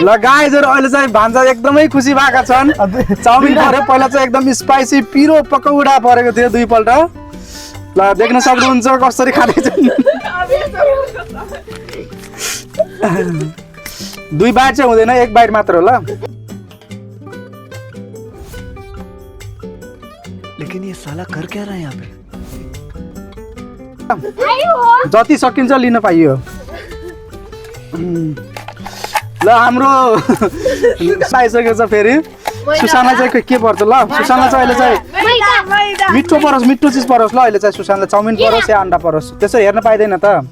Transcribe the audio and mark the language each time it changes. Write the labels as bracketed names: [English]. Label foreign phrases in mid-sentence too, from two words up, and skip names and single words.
[Nepali] ल गाइजहरु अहिले चाहिँ भान्जा एकदमै खुसी भएका छन् चाउमिन पर्यो पहिला चाहिँ एकदम स्पाइसी पिरो पकौडा परेको थियो दुईपल्ट ल देख्न सक्नुहुन्छ कसरी खाँदैछन् दुई बाइट चाहिँ हुँदैन एक बाइट मात्र हो ल [Hindi] लेकिन ये साला कर क्या रहा है यहाँ पे [Nepali] जति सकिन्छ लिन पाइयो ल हाम्रो आइसकेको छ फेरि सुशान्तलाई चाहिँ के पर्छ ल सुशान्तलाई चाहिँ अहिले चाहिँ मिठो परोस् मिठो चिज परोस् ल अहिले चाहिँ सुशान्तलाई चाउमिन परोस् या अन्डा परोस् त्यसो हेर्न पाइँदैन त